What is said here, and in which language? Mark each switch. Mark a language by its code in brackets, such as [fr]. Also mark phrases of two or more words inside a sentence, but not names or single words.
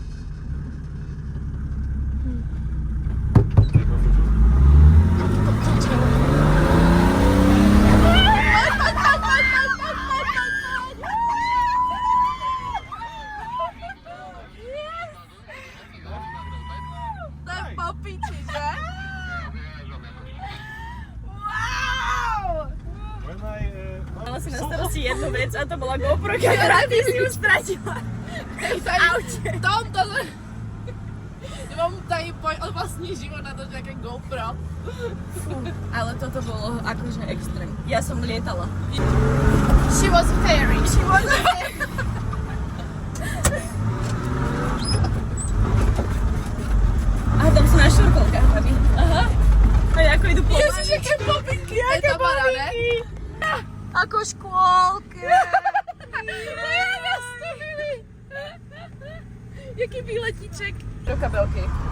[en] Take off your shoes. [sk] To je po piči, že? [en] When I [sk] Mala si na starosti jednu vec a to bola GoPro, ktorá ty si ju stratila. Tomto... [cs] Ja mám tady vlastní život na to, že nejaké GoPro. [sk] Ale toto bolo akože extrém. Ja som lietala. [en] She was a fairy. She was a [sk] A tam sú na šurkolkách, babi. Aha. A ako idú po... [cs] Ježiš, jaké bobinky, jaké bobinky. [sk] Ako škôlke. [cs] Jaký výletíček. Do kabelky.